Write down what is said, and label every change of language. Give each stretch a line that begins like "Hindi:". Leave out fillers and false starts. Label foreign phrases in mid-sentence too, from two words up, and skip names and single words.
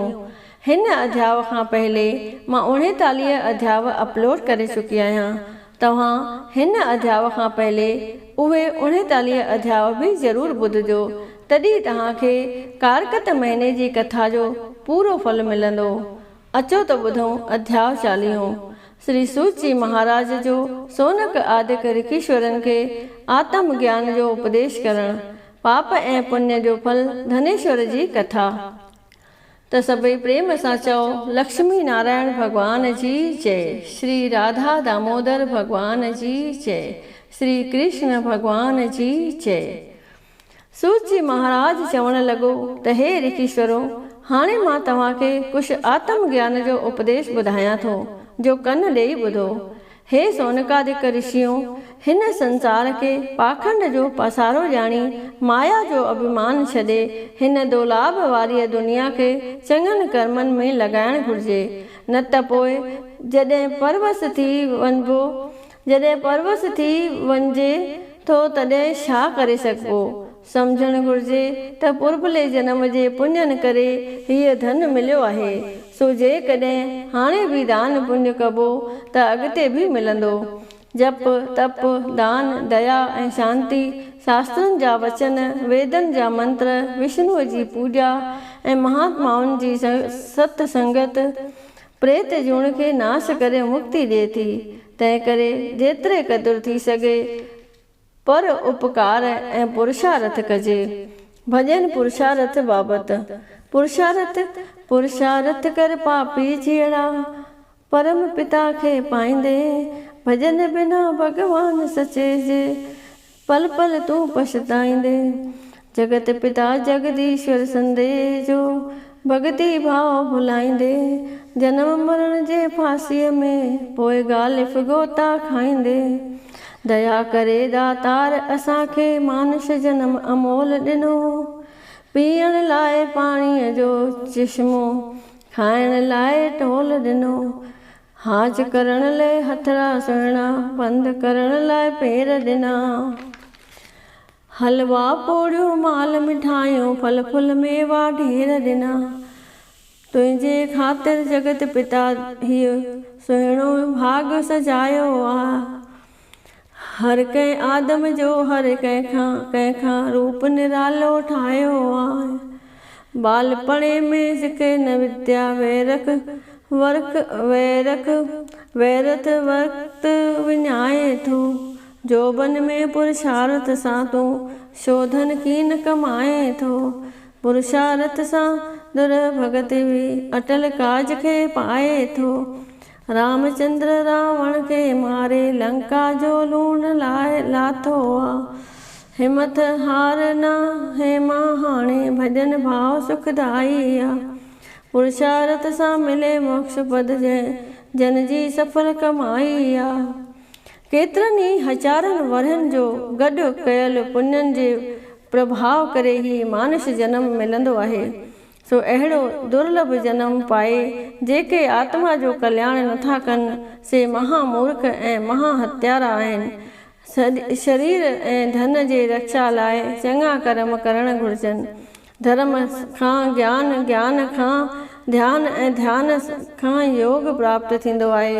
Sindhi: हिन अध्याय खां पहले मां 39 अध्याय अपलोड करे चुकी आहियां। तव्हां हिन अध्याय खां पहले उहे 39 अध्याय भी ज़रूर ॿुधजो, तॾहिं तव्हांखे कारकत महीने जी कथा जो पूरो फल मिलंदो। अचो त ॿुधूं अध्याय 40। श्री सूत जी महाराज जो सोनक आदिक ऋषीश्वरन के आत्म ज्ञान जो उपदेश करण, पाप ऐं पुण्य जो फल धनेश्वर जी कथा। त सभई प्रेम सां चओ लक्ष्मी नारायण भगवान जी जय, श्री राधा दामोदर भगवान जी जय, श्री कृष्ण भगवान जी जय। सूत जी महाराज चवण लॻो त हे ऋषीश्वरो, हाणे मां तव्हांखे कुछ आत्म ज्ञान जो उपदेश ॿुधायां थो, जो कन ॾेई ॿुधो। हे सोनकादिक ऋषियों, हिन संसार के पाखंड जो पसारो ॼाणी माया जो अभिमान छॾे हिन दोलाभ वारी दुनिया के चङनि कर्मनि में लॻाइण घुर्जे, न त पोइ जॾहिं परवस थी वञिजे थो तॾहिं छा करे सघिबो। सम्झणु घुर्जे त पुरबले जन्म जे पुण्यन करे हीअ धन मिलियो आहे, सो जेकॾहिं हाणे भी दान पुण्य कबो त अॻिते भी मिलंदो। जप तप दान दया ऐं शांति, शास्त्रनि जा वचन, वेदनि जा मंत्र, विष्णुअ जी पूॼा ऐं महात्माउनि जी सत संगत प्रेत जूण खे नाश करे मुक्ति ॾिए थी। तंहिं करे जेतिरे क़दुरु थी सघे पर उपकार ऐं पुरुषार्थ कजे। भजन पुरुषार्थ बाबत। पुरुषार्थ कर पापी जीअड़ा, परम पिता खे पाईंदे, भजन बिना भगवान सचे जे, पल पल तू पछताईंदे। जगत पिता जगदीश्वर संदेजो, भगति भाव भुलाईंदे, जन्म मरण जे फांसीअ में पोइ गालिफ़ गोता खाईंदे। दया करे दातार असांखे मानुष जन्म अमोल ॾिनो, पीअण लाइ पाणीअ जो चश्मो, खाइण लाइ टोल ॾिनो, हाज करण लाइ हथड़ा सुहिणा, पंधु करण लाइ पेर ॾिना। हलवा पोड़ियूं माल मिठाइयूं, फल फुल मेवा ढेर ॾिना। तुंहिंजे ख़ातिर जगत पिता हीअ सुहिणो भाग सजायो आ। हर कंहिं आदम जो हर कंहिंखां रूप निरालो ठाहियो आहे। बालपणे में सिखे न विद्या वैरत वक़्त विञाए थो, जोबन में पुरुषार्थ सां तूं शोधन कीन कमाए थो। पुरुषार्थ सां दुर भगति भी अटल काज खे पाए थो। रामचंद्र रावण के मारे लंका जो लूण लाथो आ। हिमत हार ना हे मां हाणे भजन भाव सुखदाई आ। पुरुषार्थ सां मिले मोक्ष पद जन जी सफल कमाई आ। केतिरनि ई हज़ारनि वरहनि जो गॾु कयल पुण्यनि जे प्रभाव करे ही मानुष जन्म मिलंदो आहे। सो अहिड़ो दुर्लभ जन्म पाए जेके आत्मा जो कल्याण नथा कनि, से महामूर्ख ऐं महाहत्यारा आहिनि। शरीर ऐं धन जे रक्षा लाइ चङा कर्म करण घुर्जनि। धर्म खां ज्ञान, ज्ञान खां ध्यान ऐं ध्यान खां योग प्राप्त थींदो आहे।